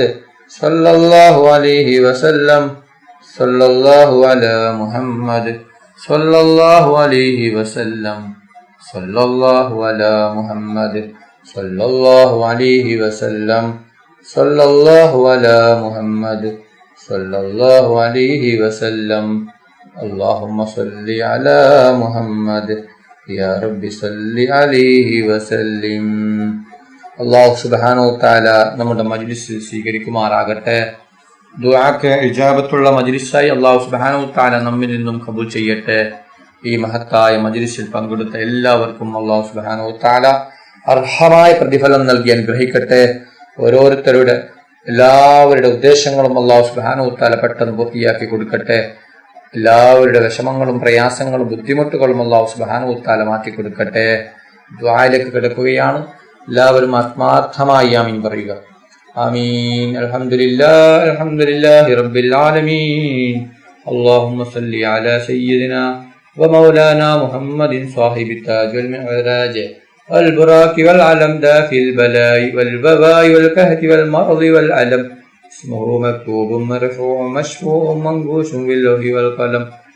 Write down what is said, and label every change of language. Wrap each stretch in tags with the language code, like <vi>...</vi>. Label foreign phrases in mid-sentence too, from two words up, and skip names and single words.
<ar>صلى الله عليه وسلم. صلى الله على محمد. صلى الله عليه وسلم. صلى الله على محمد. صلى الله عليه وسلم. صلى الله على محمد. صلى الله عليه وسلم. اللهم صل على محمد يا رب صل عليه وسلم. الله سبحانه تعالى</ar> <ml>നമ്മുടെ മജ്ലിസ് സ്വീകരിക്കുമാറാകട്ടെ. ദുആക്ക് ഇജാബത്തുള്ള മജ്ലിസായി</ml> <ar>الله سبحانه تعالى</ar> <ml>നമ്മിൽ നിന്നും കബൂൽ ചെയ്യട്ടെ. ഈ മഹത്തായ മജ്ലിസിൽ പങ്കെടുത്ത എല്ലാവർക്കും</ml> <ar>الله سبحانه تعالى</ar> <ml>അർഹമായ പ്രതിഫലം നൽകി അനുഗ്രഹിക്കട്ടെ. ഓരോരുത്തരുടെ എല്ലാവരുടെ ഉദ്ദേശങ്ങളും</ml> <ar>الله سبحانه تعالى</ar> <ml>പെട്ടെന്ന് പൂർത്തിയാക്കി കൊടുക്കട്ടെ. എല്ലാവരുടെ വിഷമങ്ങളും പ്രയാസങ്ങളും ബുദ്ധിമുട്ടുകളും</ml> <ar>الله سبحانه تعالى</ar> <ml>മാറ്റി കൊടുക്കട്ടെ. ദുആയിലേക്ക് കിടക്കുകയാണ്. എല്ലാവരും ആത്മാർത്ഥമായി ആമീൻ പറയുക.</ml> <ar>آمين. الحمد لله رب العالمين. اللهم صل على سيدنا ومولانا محمد صاحب التاج والمعراج والبراك والعلم دافي البلاء والوباء والكهف والمرض والألم. اسمه مكتوب مرفوع مشفوع منقوش باللوح والقلم.</ar>